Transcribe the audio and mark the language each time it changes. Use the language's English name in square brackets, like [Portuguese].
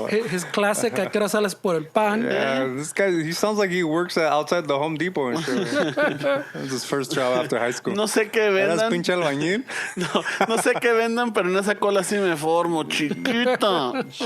[Spanish] His classic, ¿a qué hora sales por el pan? [English] Yeah, this guy, he sounds like he works outside the Home Depot and shit. That's his first job after high school. [Spanish] No sé qué vendan. ¿Eras pinche albañil? No sé qué vendan, pero en esa cola sí me formo, chiquita.